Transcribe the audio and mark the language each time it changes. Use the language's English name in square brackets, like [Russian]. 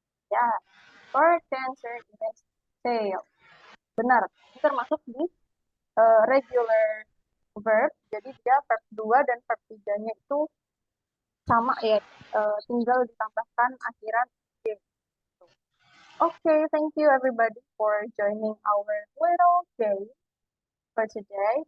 [English] Ya, correct answer is sail. [Indonesian] Benar, ini termasuk di regular verb, jadi dia verb 2 dan verb 3-nya itu sama ya, tinggal ditambahkan akhiran ing. [English] Okay, thank you everybody for joining our little game for today.